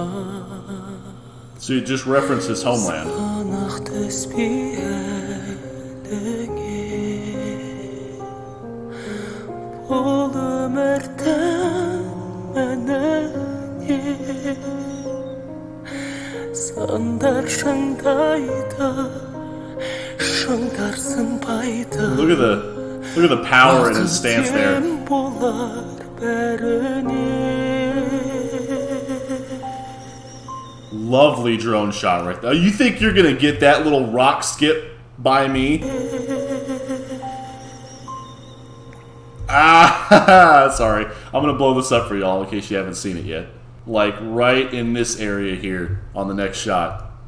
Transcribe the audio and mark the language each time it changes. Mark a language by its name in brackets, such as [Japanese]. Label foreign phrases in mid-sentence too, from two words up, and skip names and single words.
[English] So you just reference his homeland. [Kazakh] Сынақ түспей әліңе бұл өмірдің мәніне сандар шыңдайды шыңдар сынбайды. [English] Look at the power in his stance there. [Kazakh] Болар бәріне. [English] Lovely drone shot right there. You think you're gonna get that little rock skip by me? Ah, sorry. I'm gonna blow this up for y'all in case you haven't seen it yet. Like right in this area here on the next shot.